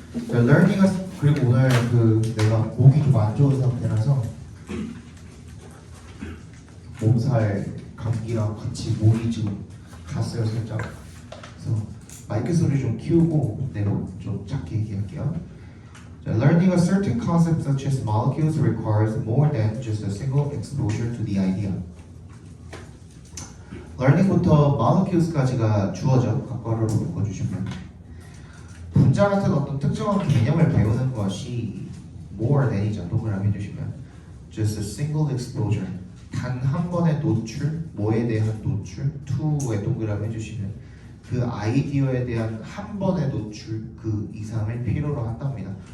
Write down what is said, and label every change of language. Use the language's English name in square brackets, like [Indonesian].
[Korean] 자, learning은 그리고 오늘 내가 목이 좀 안 좋은 상태라서 몸살 감기랑 같이 목이 지금 갔어요 살짝. 그래서 마이크 소리 좀 키우고 내로 좀 작게 얘기할게요. [English] 자, learning a certain concept such as molecules requires more than just a single exposure to the idea. [Korean] learning부터 molecules까지가 주어져. 각괄호로 묶어주시면 분자 같은 어떤 특정한 개념을 배우는 것이 more than이죠. 동그라미 해주시면 [English] just a single exposure, [Korean] 단 한 번의 노출, 뭐에 대한 노출, to에 동그라미 해주시면 그 아이디어에 대한 한 번의 노출 그 이상을 필요로 한답니다.